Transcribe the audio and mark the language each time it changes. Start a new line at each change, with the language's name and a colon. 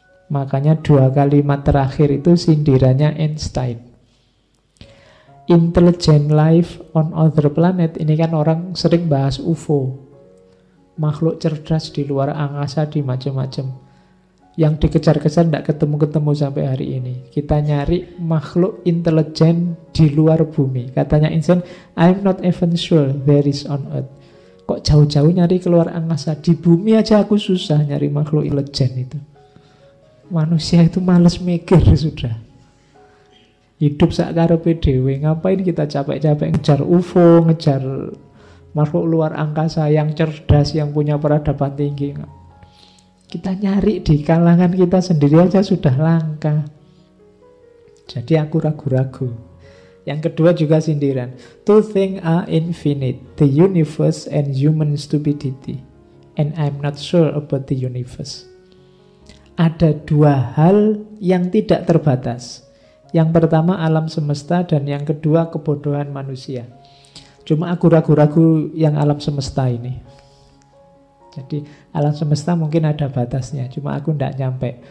Indonesian: Makanya 2 kalimat terakhir itu sindirannya Einstein.
English: Intelligent life on other planet,
Indonesian: ini kan orang sering bahas UFO, makhluk cerdas di luar angkasa, di macam-macam. yang dikejar-kejar tidak ketemu-ketemu sampai hari ini. Kita nyari makhluk intelijen di luar bumi. Katanya Einstein,
English: I'm not even sure there is on Earth.
Indonesian: Kok jauh-jauh nyari keluar angkasa? Di bumi aja aku susah nyari makhluk intelijen itu. Manusia itu males mikir sudah. Hidup
Javanese: sakarepe dhewe.
Indonesian: Ngapain kita capek-capek ngejar UFO, ngejar makhluk luar angkasa yang cerdas, yang punya peradaban tinggi. Kita nyari di kalangan kita sendiri aja sudah langka. Jadi aku ragu-ragu. Yang kedua juga sindiran.
English: Two things are infinite, the universe and human stupidity. And I'm not sure about the universe.
Indonesian: Ada dua hal yang tidak terbatas. Yang pertama alam semesta dan yang kedua kebodohan manusia. Cuma aku ragu-ragu yang alam semesta ini. Jadi alam semesta mungkin ada batasnya, cuma aku tidak nyampe.